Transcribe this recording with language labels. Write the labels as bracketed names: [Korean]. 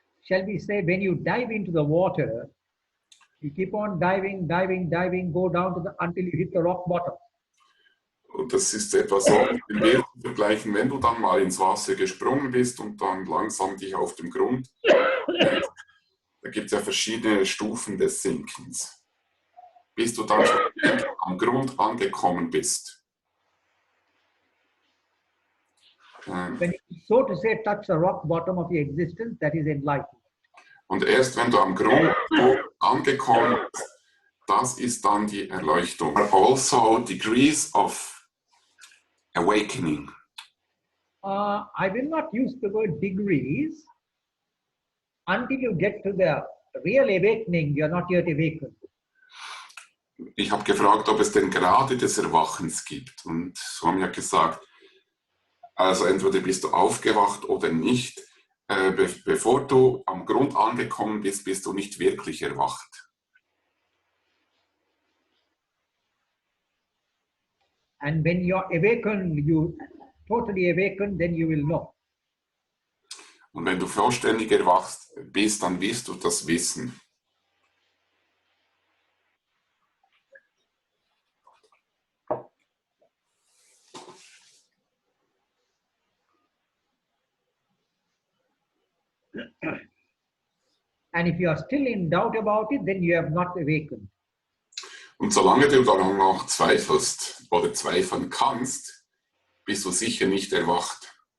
[English] shall we say, when you dive into the water, you keep on diving, diving, diving, go down to until you hit the rock bottom. [German] Und das ist etwa so mit dem Bild zu vergleichen, wenn du dann mal ins Wasser gesprungen bist und dann langsam dich auf dem Grund, da gibt es ja verschiedene Stufen des Sinkens, bis du dann schon am Grund angekommen bist. [English] When you, so to say, touch the rock bottom of your existence, that is enlightenment. [German] Und erst wenn du am Grund angekommen bist, das ist dann die Erleuchtung. [English] Also degrees of awakening. I will not use the word degrees. Until you get to the real awakening, you're not yet awakened. [German] Ich habe gefragt, ob es denn Grade des Erwachens gibt. Und Swami hat gesagt, also entweder bist du aufgewacht oder nicht. Bevor du am Grund angekommen bist, bist du nicht wirklich erwacht. [English] And when you're awakened, you totally awakened, then you will know. [German] Und wenn du vollständig erwacht bist, dann wirst du das wissen. [English] And if you are still in doubt about it, then you have not awakened. [German] Und solange du dann noch zweifelst oder zweifeln kannst, bist du sicher nicht erwacht.